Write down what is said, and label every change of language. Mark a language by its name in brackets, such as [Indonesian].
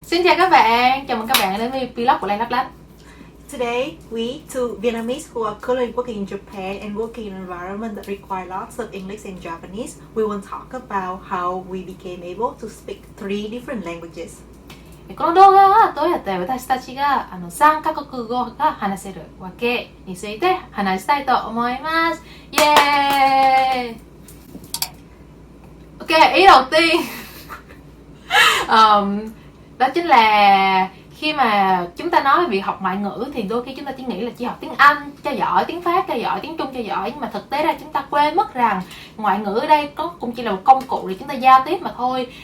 [Vietnamese] Xin chào các bạn, chào mừng các bạn đến với vlog của Lan Lấp Lánh. [English] Today, we, two Vietnamese who are currently working in Japan and working in an environment that require lots of English and Japanese, we will talk about how we became able to speak 3 different languages. [Japanese] この動画はどうやって私たちが3カ国語が話せるわけについて話したいと思います。 [Vietnamese] イエーイ Ok, ý đầu tiên đó chính là khi mà chúng ta nói về việc học ngoại ngữ thì đôi khi chúng ta chỉ nghĩ là chỉ học tiếng Anh cho giỏi, tiếng Pháp cho giỏi, tiếng Trung cho giỏi, nhưng mà thực tế ra chúng ta quên mất rằng ngoại ngữ ở đây cũng chỉ là một công cụ để chúng ta giao tiếp mà thôi.